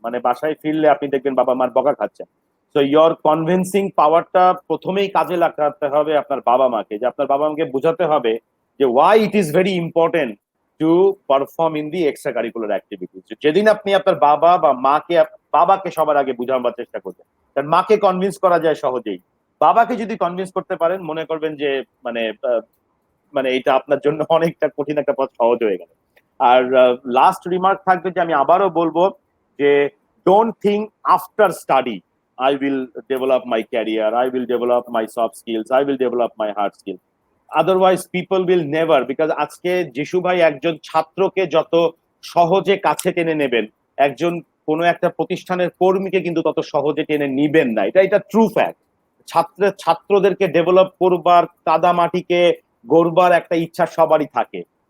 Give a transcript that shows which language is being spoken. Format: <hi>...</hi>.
<bn>মানে বাসায় ফিরলে আপনি দেখবেন বাবা মার বকা খাচ্ছেন। সো ইয়োর কনভিন্সিং পাওয়ারটা প্রথমেই কাজে লাগাতে হবে আপনার বাবা মাকে, যে আপনার বাবা মাকে বোঝাতে হবে যে</bn> <en>Why it is very important to perform in the extra curricular activities.</en> <bn>যেদিন আপনি আপনার বাবা বা মাকে, বাবাকে সবার আগে বুঝাবার চেষ্টা করবেন, কারণ মাকে কনভিন্স করা যায় সহজেই, বাবাকে যদি কনভিন্স করতে পারেন মনে করবেন যে মানে মানে এটা আপনার জন্য অনেকটা কঠিন একটা পথ সহজ হয়ে গেল। আর লাস্ট রিমার্ক থাকবে যে আমি আবারও বলবো যে</bn> <en>Don't think after study I will develop my career, I will develop my soft skills, I will develop my hard skills. Otherwise people will never, because</en> <bn>আজকে যিশু ভাই একজন ছাত্রকে যত সহজে কাছে টেনে নেবেন, একজন কোনো একটা প্রতিষ্ঠানের কর্মীকে কিন্তু তত সহজে টেনে নিবেন না। এটা ট্রু ফ্যাক্ট। ছাত্রদেরকে ডেভেলপ করবার, কাদা মাটিকে গড়বার একটা ইচ্ছা সবারই থাকে।</bn>